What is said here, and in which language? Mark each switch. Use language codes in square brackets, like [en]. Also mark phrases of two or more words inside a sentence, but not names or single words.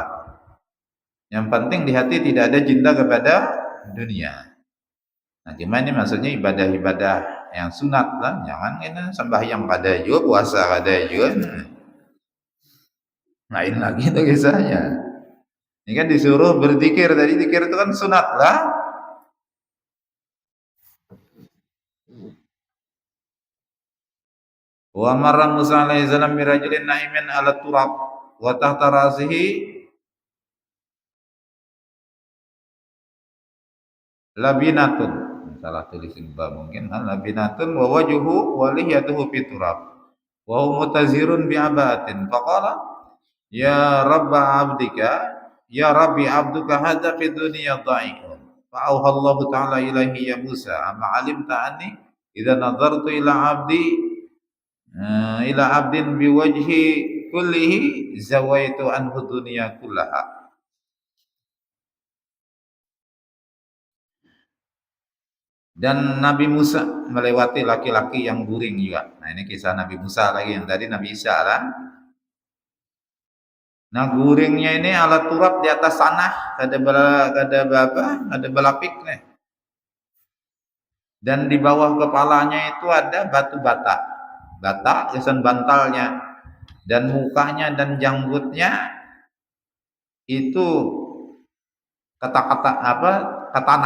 [id] Yang penting di hati tidak ada cinta kepada dunia. [bjn] Nah gimana ini maksudnya ibadah-ibadah yang sunat lah, jangan ini sembahyang kada juga, puasa kada juga. [id] Lain lagi itu kisahnya. Ini kan disuruh berzikir, tadi zikir itu kan sunat lah. [ar] ومر موسى عليه السلام برجل نائم على تراب وتحت رأسه لبنة. [id] Salah tulis ba mungkin, [ar] لبنة ووجهه ولحيته في تراب. وهو متزر بعباءة. فقال يا رب عبدك، يا رب عبدك هذا في دنيا ضائع. فأوحى الله تعالى إليه يا موسى، أما علمت أني إذا نظرت إلى عبد بوجهي كله زويت عنه دنيا كلها. [id] Dan Nabi Musa melewati laki-laki yang guring juga. Nah ini kisah Nabi Musa lagi, yang tadi Nabi Isa lah. Nah guringnya ini alat turap di atas tanah, ada belapik nih. Dan di bawah kepalanya itu ada batu bata kesan bantalnya, dan mukanya dan janggutnya itu kata-kata apa, ke tanah.